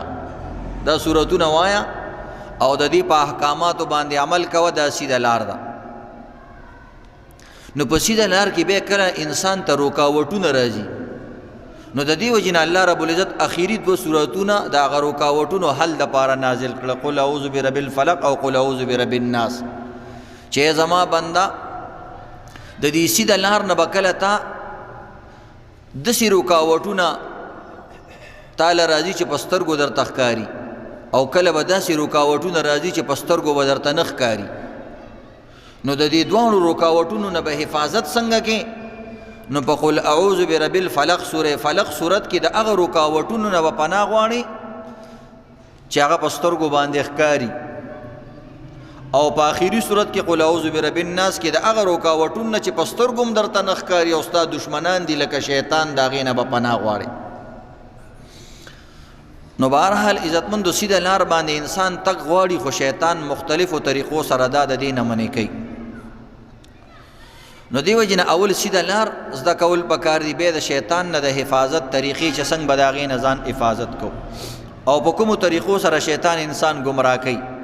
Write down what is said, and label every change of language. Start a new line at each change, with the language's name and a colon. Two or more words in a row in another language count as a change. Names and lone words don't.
Pashto: دا صورتونه وایا او د دې په احکاماتو باندې عمل کوه، دا سیده لار ده. نو په سیده لار کې بیا کله انسان ته رکاوټونه راځي، نو د دې وجې نه الله رب العزت اخیری دوه صورتونه د هغه رکاوټونو حل دپاره نازل کړه.
Arabic: قل اعوذ برب الفلق او قل اعوذ برب الناس،
Pashto: چې زما بنده د دې سیده لار نه به کله تا داسې رکاوټونه تاله راځي چې په سترګو درته ښکاري، او کله به داسې رکاوټونه راځي چې په سترګو به درته نه ښکاري. نو د دې دواړو رکاوټونو نه به حفاظت څنګه کې؟ نو په
Arabic: قل اعوذ برب الفلق
Pashto: سورہ فلق صورت کې د هغه رکاوټونو نه به پناه غواړي چې هغه په سترګو باندې ښکاري، او په آخري صورت کې
Arabic: قل اعوذ برب الناس
Pashto: کې د هغه رکاوټونو نه چې په سترګو هم درته نه ښکاري او ستا دشمنان دي لکه شیطان، د هغې نه به پناه غواړي. نو بهرحال عزتمندو سیده لار باندې انسان تک غواړي خو شیطان مختلفو طریقو سره دا د دې نه منې کوي. نو دی وجه نه اول سیده لار زده کول پکار دي، بیا د شیطان نه د حفاظت طریقې چې څنګه به د هغې نه ځان حفاظت کو او په کومو طریقو سره شیطان انسان ګمراه کوي.